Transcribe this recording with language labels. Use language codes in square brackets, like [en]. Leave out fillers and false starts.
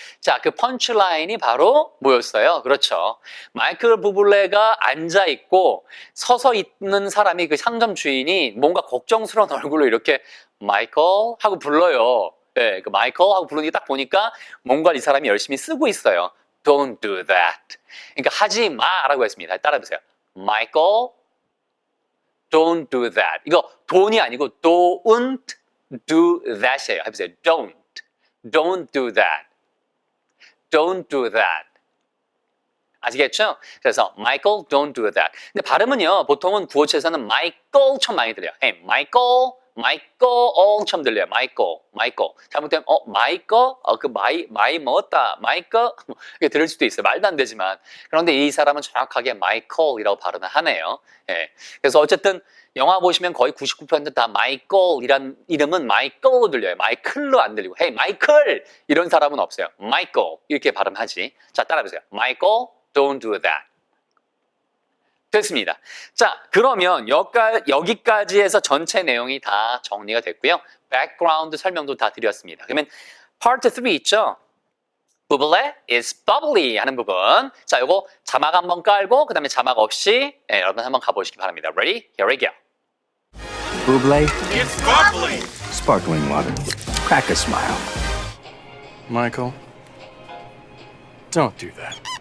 [ko] 자, 그 펀치라인이 바로 뭐였어요? 그렇죠. 마이클 부블레가 앉아있고 서서 있는 사람이 그 상점 주인이 뭔가 걱정스러운 얼굴로 이렇게 마이클 하고 불러요. 네, 그 마이클 하고 부르는 게 딱 보니까 뭔가 이 사람이 열심히 쓰고 있어요. [en] Don't do that. [ko] 그러니까 하지 마라고 했습니다. 따라해보세요. [en] 마이클, don't do that. [ko] 이거 [en] don't [ko] 이 아니고 [en] don't do that [ko] 이에요. 해보세요. [en] Don't do that. Don't do that. [ko] 아시겠죠? 그래서 [en] Michael, don't do that. [ko] 근데 발음은요, 보통은 구어체에서는 Michael처럼 많이 들려요. [en] Hey, [ko] Michael처럼 들려요. [en] Michael. [ko] 잘못되면 Michael, 그 마이 먹었다. Michael 이렇게 들을 수도 있어요. 말도 안 되지만. 그런데 이 사람은 정확하게 Michael이라고 발음을 하네요. 예. 그래서 어쨌든 영화 보시면 거의 99% 다 마이클이란 이름은 마이클로 들려요. 마이클로 안 들리고 헤이 마이클 이런 사람은 없어요. 마이클 이렇게 발음하지. 자, 따라해보세요. [en] 마이클, don't do that. [ko] 됐습니다. 자, 그러면 여기까지 해서 전체 내용이 다 정리가 됐고요. 백그라운드 설명도 다 드렸습니다. 그러면 파트 3 있죠? [en] Buble is bubbly [ko] 하는 부분. 자, 요거 자막 한번 깔고 그 다음에 자막 없이 여러분 한번 가보시기 바랍니다. [en] Ready? Here we go. Buble. It's bubbly. Sparkling water. Crack a smile. Michael, don't do that.